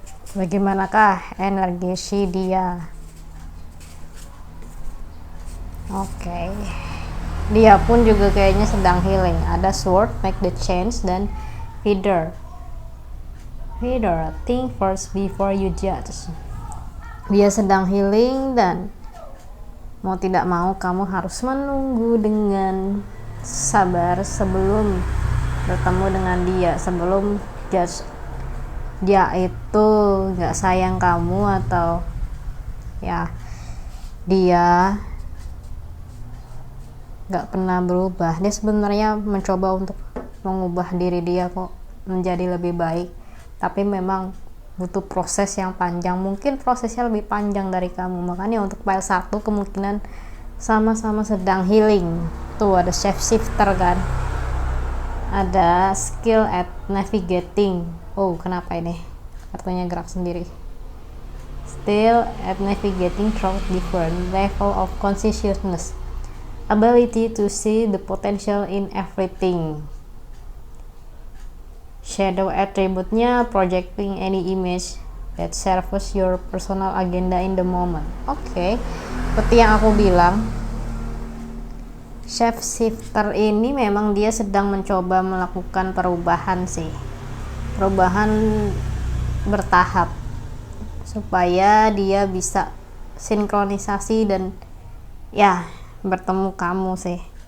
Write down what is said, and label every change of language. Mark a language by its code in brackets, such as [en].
[id] Bagaimanakah energi si dia? Oke. Dia pun juga kayaknya sedang healing. Ada Sword, Make the Change, dan Feather. [en] Think first before you judge. [id] Dia sedang healing dan mau tidak mau kamu harus menunggu dengan sabar sebelum bertemu dengan dia, sebelum judge dia itu gak sayang kamu atau ya dia gak pernah berubah. Dia sebenarnya mencoba untuk mengubah diri dia kok menjadi lebih baik, tapi memang butuh proses yang panjang. Mungkin prosesnya lebih panjang dari kamu, makanya untuk pile 1 kemungkinan sama-sama sedang healing. Tuh ada shape shifter kan, ada [en] skill at navigating. [id] Oh, kenapa ini kartunya gerak sendiri? [en] Still at navigating through different level of consciousness, ability to see the potential in everything. Shadow attribute-nya projecting any image that serves your personal agenda in the moment. [id] Oke, seperti yang aku bilang, shape shifter ini memang dia sedang mencoba melakukan perubahan sih, perubahan bertahap supaya dia bisa sinkronisasi dan ya bertemu kamu sih.